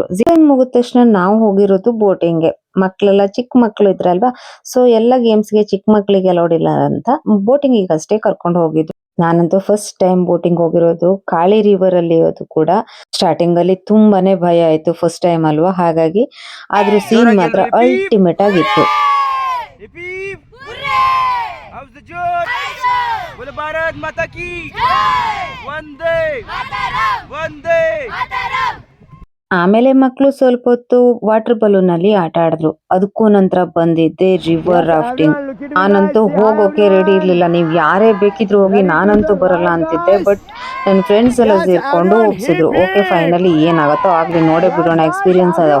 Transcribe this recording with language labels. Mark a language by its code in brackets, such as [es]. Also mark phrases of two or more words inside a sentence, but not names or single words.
[en] zip line [kn] ಮುಗಿದ ತಕ್ಷಣ ನಾವು ಹೋಗಿರೋದು ಬೋಟಿಂಗ್ಗೆ. ಮಕ್ಳೆಲ್ಲ ಚಿಕ್ಕ ಮಕ್ಳು ಇದ್ರಲ್ವಾ, ಸೊ ಎಲ್ಲ ಗೇಮ್ಸ್ಗೆ ಚಿಕ್ಕ ಮಕ್ಳಿಗೆ ಅಲೌಡ್ ಇಲ್ಲ ಅಂತ ಬೋಟಿಂಗ್ ಅಷ್ಟೇ ಕರ್ಕೊಂಡು ಹೋಗಿದ್ರು. ನಾನಂತೂ [en] first time boating [kn] ಹೋಗಿರೋದು ಕಾಳಿ ರಿವರ್ ಅಲ್ಲಿ. ಅದು ಕೂಡ ಸ್ಟಾರ್ಟಿಂಗ್ ಅಲ್ಲಿ ತುಂಬಾನೇ ಭಯ ಆಯ್ತು, [en] first time [kn] ಅಲ್ವಾ, ಹಾಗಾಗಿ. ಆದ್ರೂ ಸೀನ್ ಮಾತ್ರ ಅಲ್ಟಿಮೇಟ್ ಆಗಿತ್ತು. [en] hip hip hurray how's the josh [hi] बोलो भारत माता की जय वंदे मातरम वंदे मातरम. [kn] ಆಮೇಲೆ ಮಕ್ಕಳು ಸ್ವಲ್ಪ ಹೊತ್ತು [en] water balloon [kn] ಅಲ್ಲಿ ಆಟ ಆಡಿದ್ರು. ಅದಕ್ಕೂ ನಂತರ ಬಂದಿದ್ದೆ [en] river rafting. [kn] ನಾನಂತೂ ಹೋಗೋಕೆ ರೆಡಿ ಇರ್ಲಿಲ್ಲ. ನೀವ್ ಯಾರೇ ಬೇಕಿದ್ರು ಹೋಗಿ, ನಾನಂತೂ ಬರಲ್ಲ ಅಂತಿದ್ದೆ. ಬಟ್ ನನ್ನ ಫ್ರೆಂಡ್ಸ್ ಎಲ್ಲ ಸೇರ್ಕೊಂಡು ಹೋಗ್ಸಿದ್ರು. [en] okay, finally [kn] ಏನಾಗತ್ತೋ ಆಗ್ಲಿ, ನೋಡೇ ಬಿಡೋಣ, ಎಕ್ಸ್ಪೀರಿಯನ್ಸ್ ಅದ.